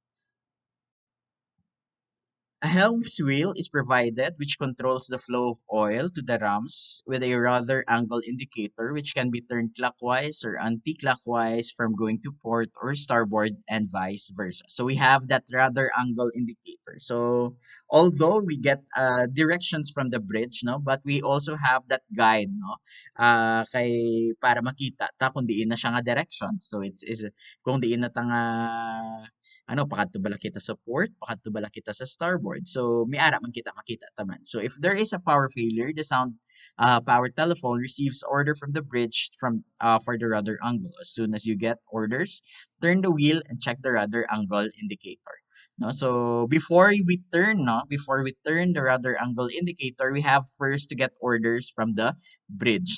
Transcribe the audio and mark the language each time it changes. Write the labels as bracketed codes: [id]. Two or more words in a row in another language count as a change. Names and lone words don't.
[en] A helm's wheel is provided which controls the flow of oil to the rams with a rudder angle indicator which can be turned clockwise or anti-clockwise from going to port or starboard and vice versa. So we have that rudder angle indicator. So although we get directions from the bridge, no, but we also have that guide, [hil] no, kay para makita ta kung diin na siya nga direction. [en] So it's is [hil] kung diin na ta nga ano pakadto bala kita sa port, pakadto bala kita sa starboard. So miara man kita makita taman. [en] So if there is a power failure, the sound power telephone receives order from the bridge from for the rudder angle. As soon as you get orders, turn the wheel and check the rudder angle indicator. No, so before we turn the rudder angle indicator, we have first to get orders from the bridge.